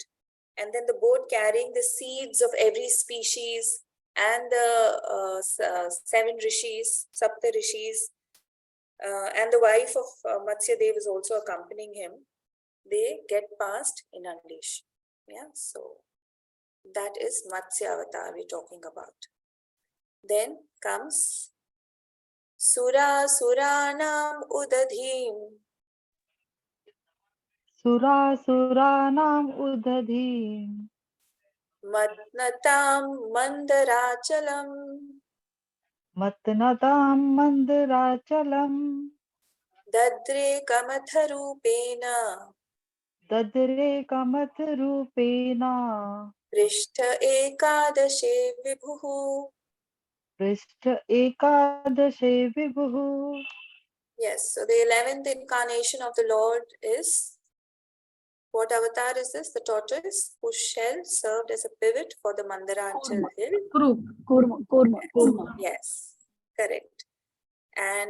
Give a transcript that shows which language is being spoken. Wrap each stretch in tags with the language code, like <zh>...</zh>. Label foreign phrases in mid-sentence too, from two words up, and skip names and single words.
<en>And then the boat carrying the seeds of every species and the 7 rishis, Sapta rishis, and the wife of Matsya Dev is also accompanying him. They get past inundation. Yeah, so that is Matsya Avatar we're talking about.</en> <sa>Then comes Sura Suranam Udadhim. Sura Suranam Udadhim. Matnatam Mandarachalam. Matnatam Mandarachalam. Dadre Kamatharupena. Dadre Kamatharupena. Prishtha Ekadashe Vibhuhu. Prishta Ekadashe Vibhuhu.</sa> <en>Yes, so the 11th incarnation of the Lord is, what avatar is this? The tortoise, whose shell served as a pivot for the Mandaranchal hill. Kurma. Yes, correct.</en>